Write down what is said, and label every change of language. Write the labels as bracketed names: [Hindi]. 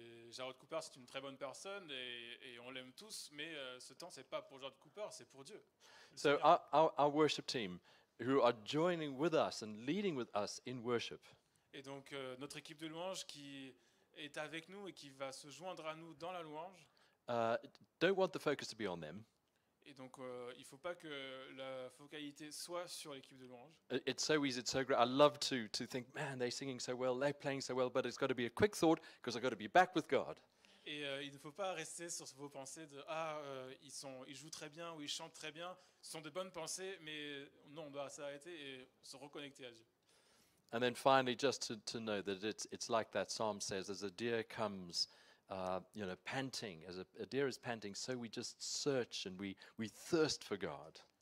[French] Jared Cooper, c'est une très bonne personne et on l'aime tous, mais ce temps c'est pas pour Jared Cooper, c'est pour Dieu. [English] So our worship team, who are joining with us and leading with us in worship. [French] Et donc notre équipe de louange qui est avec nous et qui va se joindre à nous dans la louange. [English] Don't want the focus to be on them. [French] Et donc, il ne faut pas que la focalité soit sur l'équipe de louange. [English] It's so easy, it's so great. I love to think, man, they're singing so well, they're playing so well, but it's got to be a quick thought because I've got to be back with God. [French] Et il ne faut pas rester sur vos pensées de ils jouent très bien ou ils chantent très bien. Ce sont de bonnes pensées, mais non, on doit s'arrêter et se reconnecter à Dieu. [English] And then finally, just to know that it's like that psalm says, as a deer comes, panting, as a deer is panting, so we just search and we thirst for God.